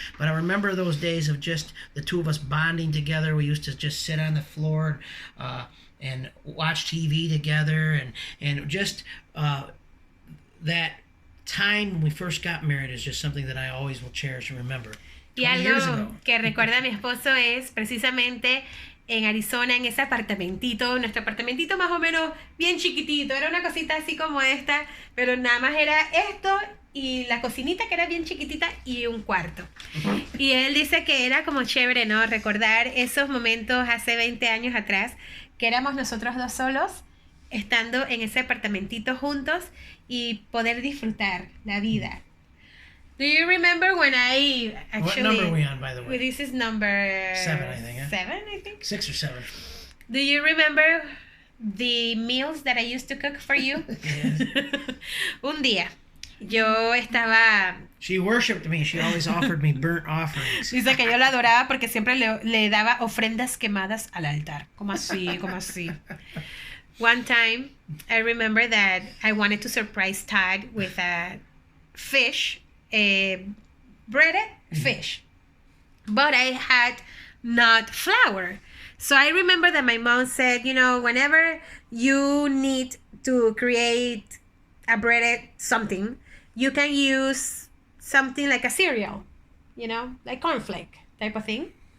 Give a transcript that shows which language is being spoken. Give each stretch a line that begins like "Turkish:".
English: But I remember those days of just the two of us bonding together. We used to just sit on the floor and watch TV together. And just that time when we first got married is just something that I always will cherish and remember.
Spanish: Y algo que recuerda a mi esposo es precisamente en Arizona, en ese apartamentito, nuestro apartamentito más o menos bien chiquitito, era una cosita así como esta, pero nada más era esto y la cocinita que era bien chiquitita y un cuarto. Y él dice que era como chévere, ¿no? Recordar esos momentos hace 20 años atrás, que éramos nosotros dos solos, estando en ese apartamentito juntos y poder disfrutar la vida.
English: Do you remember when I actually... What number are we on, by the way? This is number... 7, I think. 7, I think. 6 or 7. Do you remember the meals that I used to cook for you? Yes.
Spanish: Un día, yo estaba...
English: She worshipped me. She always offered me burnt offerings.
Spanish: Dice que yo la adoraba porque siempre le daba ofrendas quemadas al altar. Como así, como así.
English: One time, I remember that I wanted to surprise Todd with a fish, breaded fish, but I had not flour. So I remember that my mom said, whenever you need to create a breaded something, you can use something like a cereal, like cornflake type of thing.